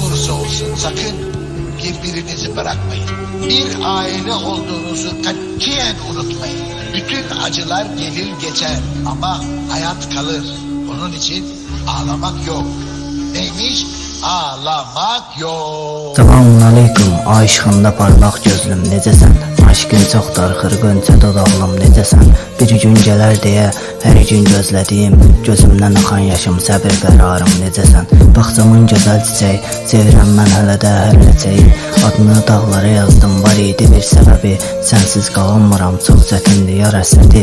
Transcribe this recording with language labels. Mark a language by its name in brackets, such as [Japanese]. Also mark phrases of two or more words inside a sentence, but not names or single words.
[Turkish] olursa olsun sakın birbirinizi bırakmayın. Bir aile olduğunuzu katiyen unutmayın. Bütün acılar gelir geçer ama hayat kalır. Onun için ağlamak yok. Neymiş? Ağlamak yok. Selamun aleyküm, [Azerbaijani] ay işığında parlaq gözlüm, necəsən? Aşkın çox darxır, qönçə dodaqlım, necəsən? Bir gün gələr deyə, hər gün gözlədiyim, gözümdən axan yaşım, səbir qərarım, necəsən? Baxcamın gözəl çiçək, sevirəm mən hələ də hər ləçəyi. Adını dağlara yazdım, var idi bir səbəbi. Sənsiz qalanmıram, çox çətindir yar əsədi.